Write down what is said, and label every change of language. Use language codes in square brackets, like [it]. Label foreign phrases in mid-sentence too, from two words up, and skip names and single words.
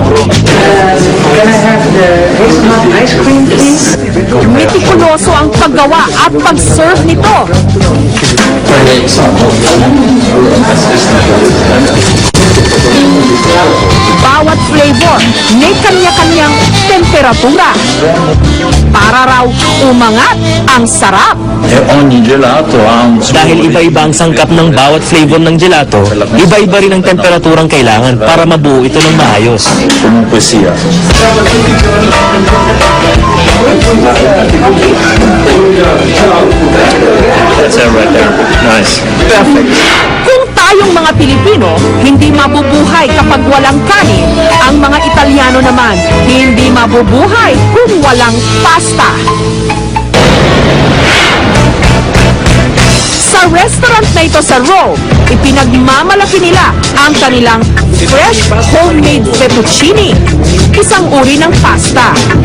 [tl] Metikuloso ang paggawa at pag-serve nito. Bawat flavor may kanya-kanyang temperatura para raw umangat ang sarap. [it] Ogni gelato ha un [tl] Dahil iba-iba ang sangkap ng bawat flavor ng gelato, iba-iba rin ang temperaturang kailangan para mabuo ito ng maayos. [it] comunque sia. [en] That's it right there. Nice. [tl] Kung tayong mga Pilipino hindi mabubuhay kapag walang kanin, ang mga Italyano naman hindi mabubuhay kung walang pasta. Sa restaurant na ito sa Rome, ipinagmamalaki nila ang kanilang [en] fresh homemade [tl] fettuccine, isang uri ng pasta.